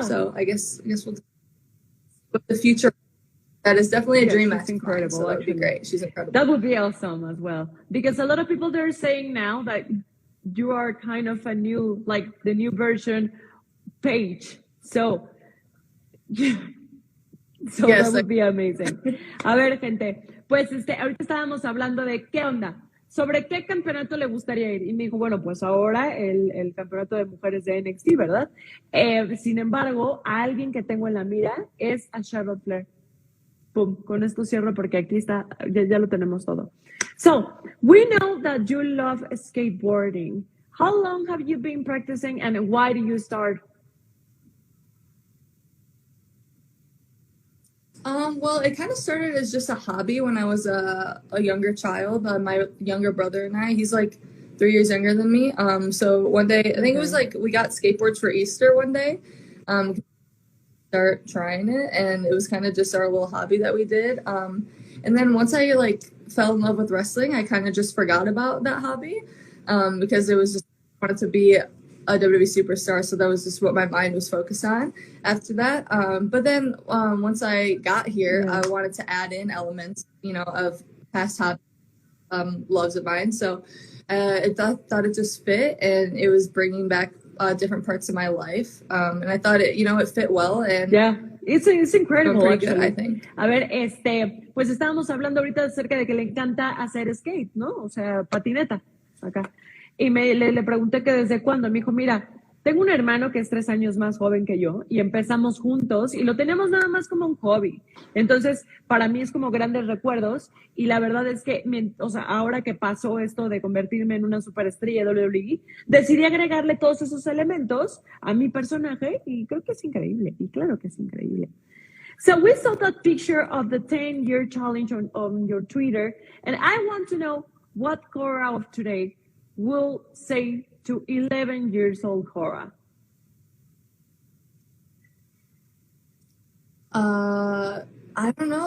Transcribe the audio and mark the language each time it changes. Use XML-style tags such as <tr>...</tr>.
<en>So I guess we'll with the future. That is definitely a dream match. She's incredible. So that would be great. She's incredible. That would be awesome as well. Because a lot of people, they're saying now that you are kind of a new, like the new version Paige. So that would be amazing.</en> <es>A ver, gente, pues ahorita estábamos hablando de qué onda, sobre qué campeonato le gustaría ir. Y me dijo, bueno, pues ahora el campeonato de mujeres de NXT, ¿verdad? Sin embargo, a alguien que tengo en la mira es a Charlotte Flair. Pum, con esto cierro porque aquí está, ya lo tenemos todo.</es> <en>So, we know that you love skateboarding. How long have you been practicing and why do you start? Well, it kind of started as just a hobby when I was a younger child. My younger brother and I, he's like 3 years younger than me. So one day, I think it was like we got skateboards for Easter one day. Start trying it, and it was kind of just our little hobby that we did. And then once I like fell in love with wrestling, I kind of just forgot about that hobby because it was just I wanted to be a WWE superstar, so that was just what my mind was focused on after that. But then once I got here, I wanted to add in elements, of past hobby loves of mine. So I thought it just fit, and it was bringing back different parts of my life, and I thought it fit well. And it's incredible, actually. Good, I think.</en> <es>A ver, pues estábamos hablando ahorita acerca de que le encanta hacer skate, ¿no? O sea, patineta, acá. Y le pregunté que desde cuándo. Me dijo, mira, tengo un hermano que es 3 años más joven que yo y empezamos juntos y lo teníamos nada más como un hobby. Entonces, para mí es como grandes recuerdos y la verdad es que, ahora que pasó esto de convertirme en una superestrella de WWE, decidí agregarle todos esos elementos a mi personaje y creo que es increíble. Y claro que es increíble.</es> <en>So we saw that picture of the 10-year challenge on your Twitter, and I want to know what Cora of today will say to 11 years old Cora? I don't know.</en>